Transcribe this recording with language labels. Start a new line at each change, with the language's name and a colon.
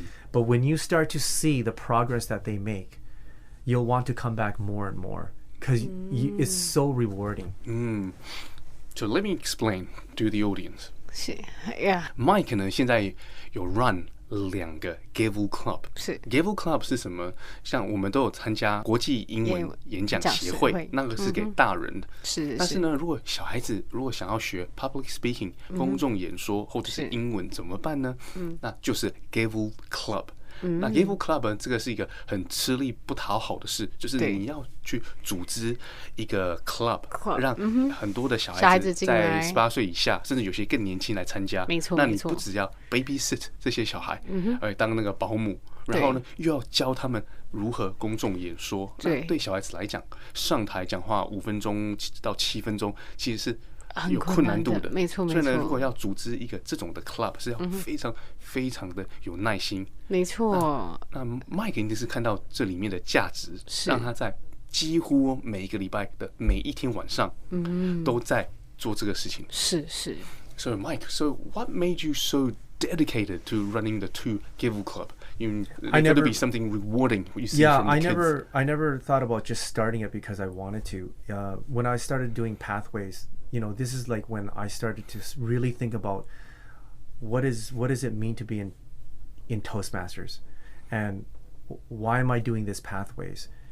English: But when you start to see the progress that they make, you'll want to come back more and more because it's so rewarding. So let me explain to the audience. Yeah.
Chinese: Mike 呢现在有 run 2个 Gavel Club。 Gavel Club 是什么？像我们都有参加国际英文演讲协会，那个是给大人的。但是呢，如果小孩子如果想要学 public speaking 公众演说或者是英文怎么办呢？那就是 Gavel Club。那 Gavel Club 这个是一个很吃力不讨好的事，就是你要去组织一个 club， 让很多的小孩子在18岁以下，甚至有些更年轻来参加。没错，那你不只要 babysit 这些小孩，当那个保姆，然后呢又要教他们如何公众演说。那对小孩子来讲，上台讲话5分钟到7分钟，其实是有困难度的，没错。所以呢，如果要组织一个这种的 club， 是要非常非常的有耐心。没错。那 Mike 一定是看到这里面的价值，让他在几乎每一个礼拜的每一天晚上，都在做这个事情。是。
English: So Mike, so what made you so dedicated to running the 2 Gavel Club? It's got to be something rewarding. What you see from the kids. I never thought about just starting it because I wanted to. When I started doing pathways, this is like when I started to really think about what does it mean to be in Toastmasters, and why am I doing this pathways?